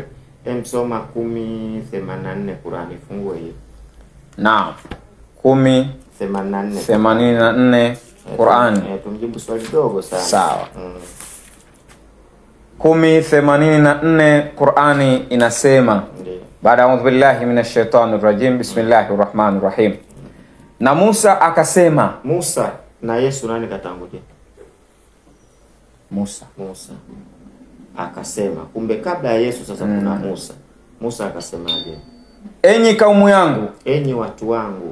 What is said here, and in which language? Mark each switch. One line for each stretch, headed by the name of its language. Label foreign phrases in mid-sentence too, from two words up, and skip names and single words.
Swahili: Soma 10:84 Qur'ani, fungue hiyo. Naam. 10:84 Qur'ani. Tumjibu swali dogo sana. Sawa. 10:84 Qur'ani inasema, baada
Arabic: أعوذ بالله من الشيطان الرجيم بسم الله الرحمن الرحيم.
Swahili: Na Musa akasema. Musa na Yesu nani katangulia? Musa akasema. Kumbe kabla ya Yesu sasa kuna Musa. Musa akasemaje? Enyi kaumu yangu, enyi watu wangu,